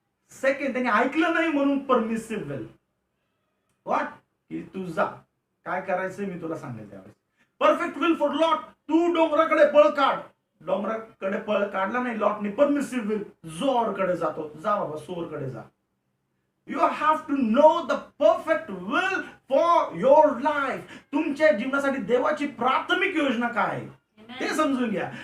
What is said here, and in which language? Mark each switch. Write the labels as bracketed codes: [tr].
[mr] Second, त्यांनी ऐकलं नाही म्हणून परमिसिव्ह विल. व्हॉट, की तू जा, काय करायचं मी तुला सांगेल त्यावेळेस. [en] perfect will for lot, [mr] तू डोंगराकडे पळ काढ. डोंगराकडे पळ काढला नाही लॉटने. परमिसिव्ह विल, जोरकडे जातो, जा बाबा, सोरकडे जा. [en] You have to know the perfect will for your life. [mr] तुमच्या जीवनासाठी देवाची प्राथमिक योजना काय आहे ते समजून घ्या.